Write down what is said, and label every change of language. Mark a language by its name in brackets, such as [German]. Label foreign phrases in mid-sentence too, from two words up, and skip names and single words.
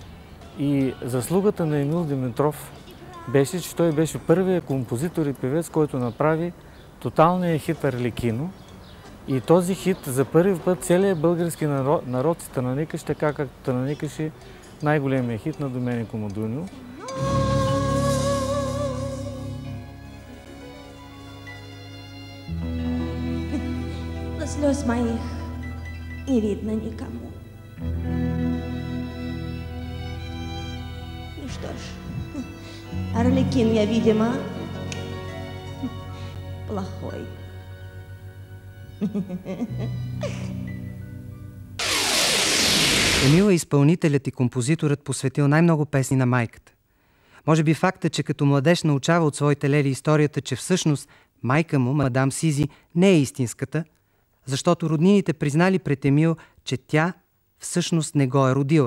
[Bulgarian] И заслугата на Емил Димитров беше, че той беше първият композитор и певец, който направи тоталния хит Арлекино. И този хит за първи път целият български народ се тънаникаше така, както тънаникаше най-големия хит на Доменико Модунио. [Russian] Слез моих не видно никому. Ну что ж, Арлекин я, видимо, плохой. [Bulgarian] Емил е изпълнителят и композиторът, посветил най-много песни на майката. Може би факта, че като младеж научава от своите лели историята, че всъщност майка му, мадам Сизи, не е истинската, защото роднините признали пред Емил, че тя всъщност не го е родила.